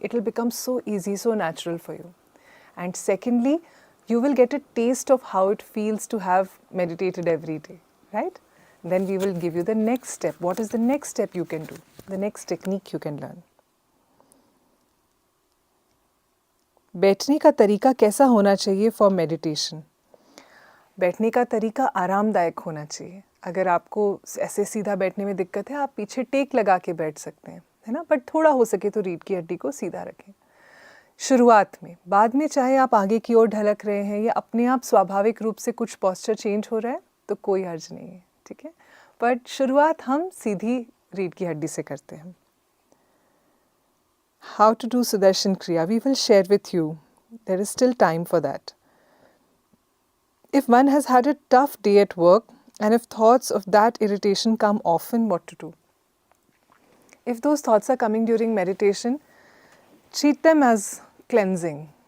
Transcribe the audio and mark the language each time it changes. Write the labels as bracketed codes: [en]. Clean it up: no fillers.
[en] It will become so easy, so natural for you. And secondly, you will get a taste of how it feels to have meditated every day, right? Then we will give you the next step. What is the next step you can do? The next technique you can learn. [hi] बैठने का तरीका कैसा होना चाहिए [en] for meditation? [hi] बैठने का तरीका आरामदायक होना चाहिए. अगर आपको ऐसे सीधा बैठने में दिक्कत है, आप पीछे टेक लगा के बैठ सकते हैं, है ना? बट थोड़ा हो सके तो रीढ़ की हड्डी को सीधा रखें शुरुआत में. बाद में चाहे आप आगे की ओर ढलक रहे हैं या अपने आप स्वाभाविक रूप से कुछ पोस्चर चेंज हो रहा है तो कोई हर्ज नहीं है, ठीक है? बट शुरुआत हम सीधी रीढ़ की हड्डी से करते हैं. [en] How to do Sudarshan Kriya? We will share with you. There is still time for that. If one has had a tough day at work and if thoughts of that irritation come often, what to do? If those thoughts are coming during meditation, treat them as cleansing.